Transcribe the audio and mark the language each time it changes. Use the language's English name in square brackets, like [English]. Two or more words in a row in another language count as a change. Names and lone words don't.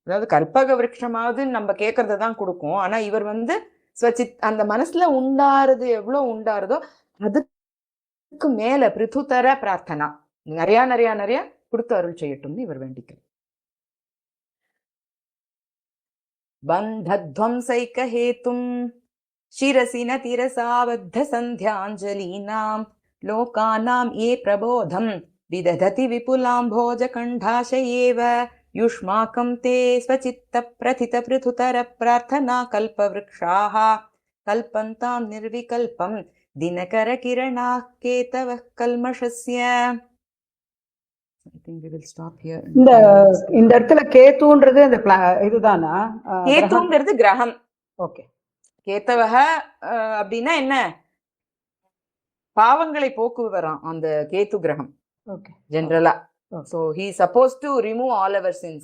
[Tamil] அதாவது கல்பக விருட்சமாவது நம்ம கேட்கறத தான் கொடுக்கும். ஆனா இவர் வந்து ஸ்வச்சித் அந்த மனசுல உண்டாருது எவ்வளவு உண்டாருதோ அதுக்கு மேல [Sanskrit] पृथुतर प्रार्थना [Tamil] நிறைய நிறைய நிறைய கொடுத்து அருள் செய்யட்டும்னு இவர் வேண்டிக்கிறார். [Sanskrit] बन्धध्वंसैक हेतुम् शिरसि न तिरसाबद्ध सन्ध्याञ्जलीनां लोकानां ये प्रबोधं विदधति विपुलाम्भोजकण्ठाशयेव युष्माकं ते स्वचित्तप्रथितपृथुतरप्रार्थना कल्पवृक्षाः कल्पन्तां निर्विकल्पं दिनकरकिरणाः केतवः कल्मषस्य. [English] I think we will stop here. [Tamil] இந்த இடத்துல கேத்துன்றது அந்த இதுதானா? கேத்துங்கிறது கிரகம். ஓகே. கேத்தவக அப்படின்னா என்ன? பாவங்களை போக்குவரான் அந்த கேத்து கிரகம் ஜெனரலா. [English] So he supposed to remove all our sins.